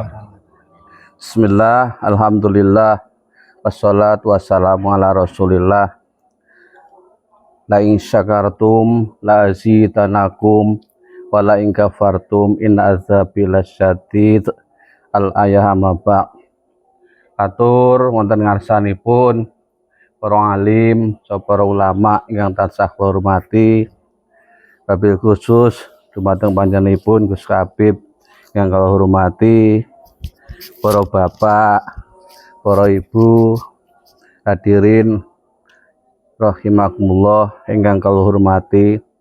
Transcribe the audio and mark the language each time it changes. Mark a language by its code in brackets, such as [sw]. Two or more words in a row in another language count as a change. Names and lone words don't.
[ar] بسم الله، الحمد لله، والصلاة والسلام على رسول الله. لئن شكرتم لأزيدنكم ولئن كفرتم إن عذابي لشديد. Al ayah maba. [jv] Atur wonten ngarsanipun para alim, para ulama ingkang tansah hormati, wabil khusus dumateng panjenenganipun Gus Habib yang kula hormati, para bapak, para ibu, [ar] حاضرين رحمكم الله [jv] ingkang kula hormati.